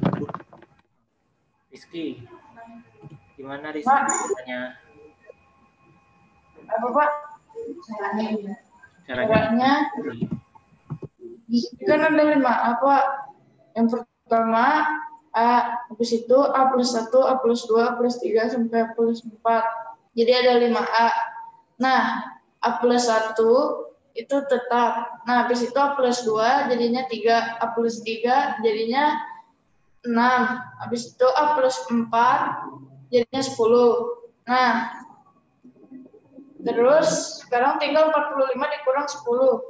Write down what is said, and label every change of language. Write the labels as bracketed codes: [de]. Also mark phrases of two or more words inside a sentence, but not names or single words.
[id] Rizky. Gimana Rizky? Tanya. Apa, Pak? Caranya gimana? Caranya Kan ada 5A, Pak. Yang pertama, A, habis itu A plus 1, A plus 2, A plus 3, sampai A plus 4. Jadi ada 5A. Nah, A plus 1 itu tetap. Nah, habis itu A plus 2 jadinya 3. A plus 3 jadinya 6. Habis itu A plus 4 jadinya 10. Nah, terus sekarang tinggal 45 dikurang 10.